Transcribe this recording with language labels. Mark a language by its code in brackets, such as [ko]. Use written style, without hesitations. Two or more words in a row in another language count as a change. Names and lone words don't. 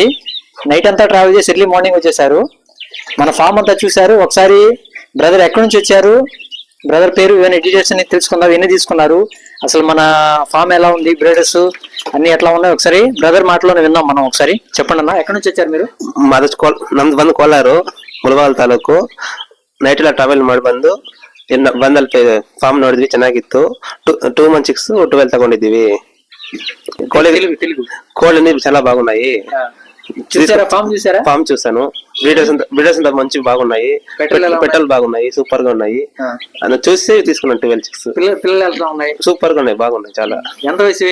[te] నైట్ అంతా ట్రావెల్ చేసి [en] early morning [te] వచ్చేసారు. మన ఫామ్ అంతా చూశారు. ఒకసారి బ్రదర్ ఎక్కడి నుంచి వచ్చారు, బ్రదర్ పేరు, ఇవన్నీ డీటెయిల్స్ అన్ని తెలుసుకుందాం. ఎన్ని తీసుకున్నారు, అసలు మన ఫామ్ ఎలా ఉంది, బ్రీడర్స్ అన్ని ఎట్లా ఉన్నాయి, ఒకసారి బ్రదర్ మాటలోనే విందాం మనం. ఒకసారి చెప్పండి అన్న, ఎక్కడి నుంచి వచ్చారు మీరు? [kn] ನಮ್ದು ಬಂದು ಕೋಲಾರ ಮುಳಬಾಗಿಲು ತಾಲೂಕು. ನೈಟ್ ಎಲ್ಲ ಟ್ರಾವೆಲ್ ಮಾಡಿ ಬಂದು ಬಂದಲ್ಲಿ ಫಾರ್ಮ್ ನೋಡಿದ್ವಿ, ಚೆನ್ನಾಗಿತ್ತು. [en] 2 month chicks [kn] 12 ತಗೊಂಡಿದ್ದೀವಿ. [te] కోళ్ళ నీళ్ళు చాలా బాగున్నాయి. ఫామ్ చూసాను. బ్రీడర్స్ అంతా మంచి బాగున్నాయి. పెట్టలు బాగున్నాయి, సూపర్ గా ఉన్నాయి. చూసి తీసుకున్నాను 12 chicks. పిల్లలు ఎలా ఉన్నాయి? సూపర్ గా ఉన్నాయి, బాగున్నాయి చాలా. ఎంత వయసు?